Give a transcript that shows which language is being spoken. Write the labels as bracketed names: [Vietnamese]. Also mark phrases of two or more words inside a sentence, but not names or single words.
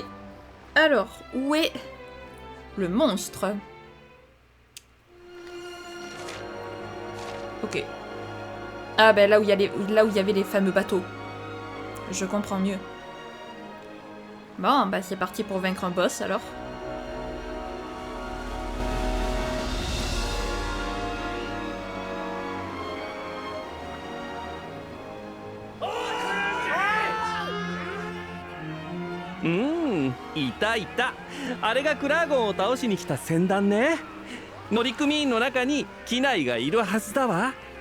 [French] Alors, où est le monstre? Ok. Ah bah là où il y avait les fameux bateaux. Je comprends mieux. Bon, bah c'est parti pour vaincre un boss alors. [Japanese] いたいた。あれがクラーゴンを倒しに来た船団ね。乗組員の中に機内がいるはずだわ。